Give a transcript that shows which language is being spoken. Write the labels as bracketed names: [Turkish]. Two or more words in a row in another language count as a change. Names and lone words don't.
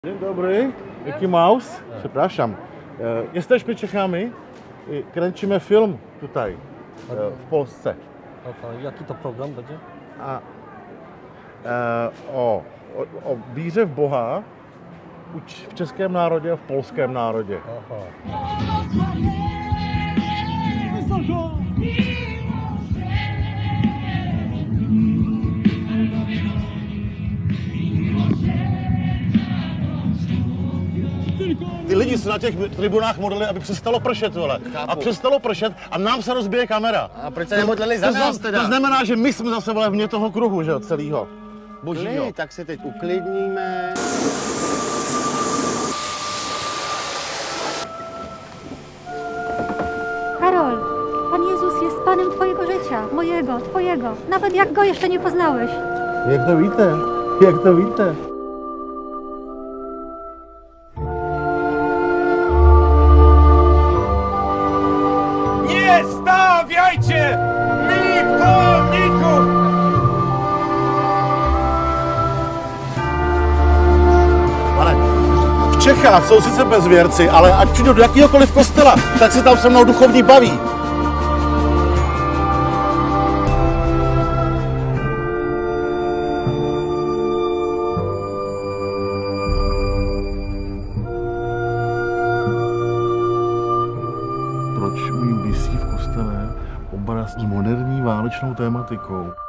[Polish] Dzień dobry, Mickey Mouse, przepraszam. Jesteśmy Czechami i kręcimy film tutaj, w Polsce. Jaki to program będzie? [Czech] O víře v Boha v českém národě a v polském národě. Ty lidi se na těch tribunách modlili, aby přestalo pršet, vole. A přestalo pršet a nám se rozbije kamera. A proč se nemodlili za nás teda? To znamená, že my jsme zase vole vně toho kruhu, že jo, celýho. Božího. Tak se teď uklidníme. [Polish] Karol, Pan Jezus jest Panem Twojego życia, mojego, Twojego, nawet jak Go jeszcze nie poznałeś. [Czech] Jak to víte? Jak to víte? [Polish] Nie stawiajcie pomników! [Czech] Pane, v Čechách jsou sice bezvěrci, ale ať přijdu do jakýhokoliv kostela, tak se tam se mnou duchovní baví. Proč mi visí v kostele obraz s moderní válečnou tématikou?